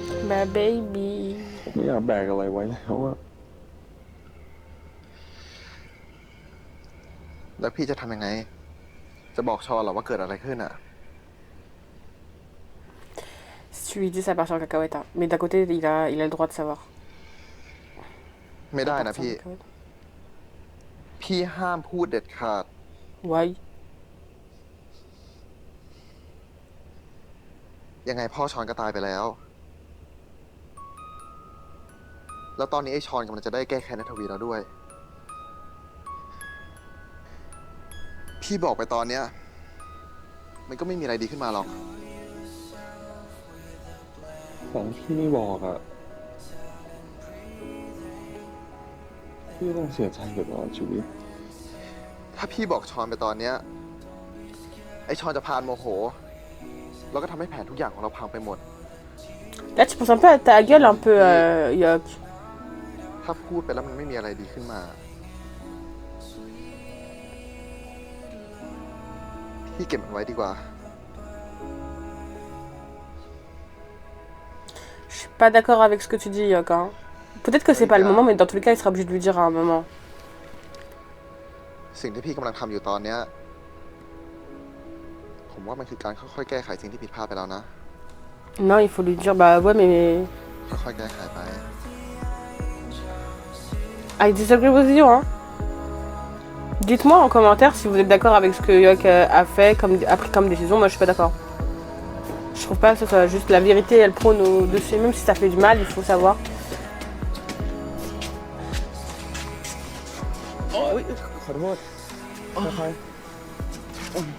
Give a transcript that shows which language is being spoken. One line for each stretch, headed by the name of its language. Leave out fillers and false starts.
English: My baby.
Thai: ผมไม่อยากแบกอะไรไว้แล้วอะ แล้วพี่จะทำยังไง จะบอกชอนเหรอว่าเกิดอะไรขึ้นอ่ะ
French: Si tu lui dis, ça part en cacahuète. Hein. Mais d'un côté, il a le droit de savoir.
Thai: ไม่ได้นะ
French: Ça part
Thai: พี่
French: en cacahuète.
Thai: พี่ห้ามพูดเด็ดขาด
English: Why?
Thai: ยังไงพ่อชอนก็ตายไปแล้ว แล้วตอนนี้ไอ้ชอนกำลังจะได้แก้แค้นนทวีแล้วด้วย พี่บอกไปตอนเนี้ย มันก็ไม่มีอะไรดีขึ้นมาหรอก ของพี่ไม่บอกอะพี่ต้องเสียใจไปตลอดชีวิต ถ้าพี่บอกชอนไปตอนเนี้ย ไอ้ชอนจะพานโมโห แล้วก็ทำให้แผนทุกอย่างของเราพังไปหมด
French: Là, tu penses un peu à ta gueule, un peu, Yok.
Thai: ถ้าพูดไปแล้วมันไม่มีอะไรดีขึ้นมา พี่เก็บมันไว้ดีกว่า
French: Je suis pas d'accord avec ce que tu dis, Yok. Hein. Peut-être que c'est pas le moment, mais dans tous les cas, il sera obligé de lui dire à un moment.
Thai: สิ่งที่พี่กำลังทำอยู่ตอนเนี้ย ผมว่ามันคือการค่อยๆแก้ไขสิ่งที่ผิดพลาดไปแล้วนะ
French: Non, il faut lui dire, bah ouais, mais...
Thai: ค่อยๆแก้ไขไป
English: I disagree with you, hein.
French: Dites-moi en commentaire si vous êtes d'accord avec ce que Yok a pris comme décision. Moi, je suis pas d'accord. Je trouve pas que ce soit juste la vérité, elle prône au-dessus. Même si ça fait du mal, il faut savoir.
Thai: Oui, ขอโทษค่อยๆ